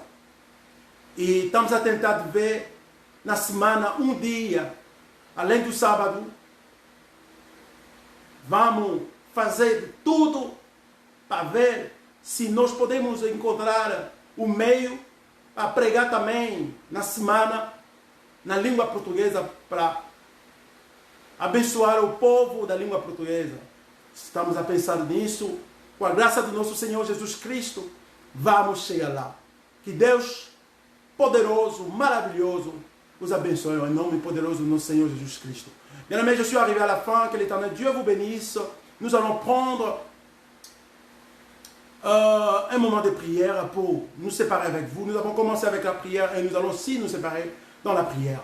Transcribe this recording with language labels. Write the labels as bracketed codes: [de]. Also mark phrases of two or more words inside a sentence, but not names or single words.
[pt] E estamos a tentar ver na semana um dia, além do sábado, vamos fazer tudo para ver se nós podemos encontrar o meio para pregar também na semana na língua portuguesa para abençoar o povo da língua portuguesa. Estamos a pensar nisso. Com a graça do nosso Senhor Jesus Cristo, vamos chegar lá. Que Deus poderoso, maravilhoso, [fr] vous abençoe en nom poderoso de notre Seigneur Jésus-Christ. Bien aimé, je suis arrivé à la fin. Que l'Éternel Dieu vous bénisse. Nous allons prendre un moment de prière pour nous séparer avec vous. Nous avons commencé avec la prière et nous allons aussi nous séparer dans la prière.